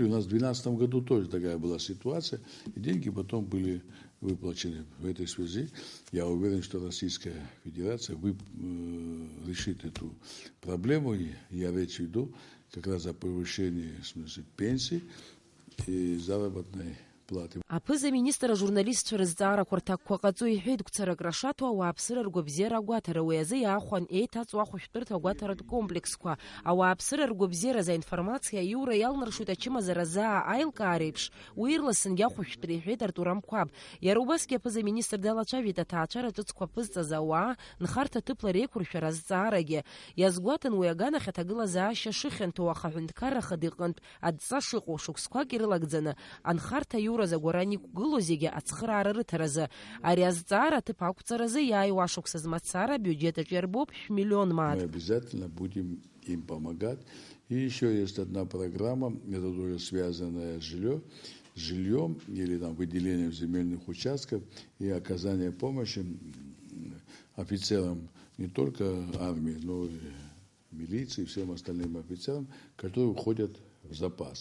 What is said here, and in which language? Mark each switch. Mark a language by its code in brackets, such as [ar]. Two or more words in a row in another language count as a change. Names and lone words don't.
[ru] У нас в 2012 году тоже такая была ситуация, и деньги потом были выплачены. В этой связи я уверен, что Российская Федерация решит эту проблему. Я речь веду как раз о повышении, в смысле, пенсий и заработной платы. [ab] Апыза-министр журналистцәа рызҵаарақәа рҭакқәа ҟаҵо иҳәеит гәцарак рашаҭо ауааԥсыра ргәабзиара агәаҭара, уи азы иаахәан еиҭаҵуа ахәышәтәырҭа агәаҭаратә комплексқәа. Ауааԥсыра ргәабзиара за информациа аиура иалнаршоит ачымазара заа аилкаара еиԥш, уи ирласынгьы ахәышәтәра, иҳәеит Артур Амқәаб. Иара убасгьы апыза-министр далацәажәеит аҭаацәара ҿыцқәа ԥызҵаз ауаа нхарҭа ҭыԥла реиқәыршәара азҵаарагьы. Иазгәаҭан уи аганахь аҭагылазаашьа шыхьанҭоу ахаҳәынҭқарра хада иҟынтә адҵа шыҟоу шықәсқәак ирылагӡаны анхарҭа аиура апроцедуразы агәаран иқәгылоу зегьы ацхыраара рыҭаразы. Ари азҵаара аҭыԥ ақәҵаразы иааиуа ашықәса змацара бюджетаҿ иарбоуп 1 миллион мааҭ. [ru] Мы обязательно будем им помогать. И еще есть одна программа, это тоже связанная с жильем или там выделением земельных участков и оказание помощи офицерам не только армии, но и милиции, всем остальным офицерам, которые уходят в запас.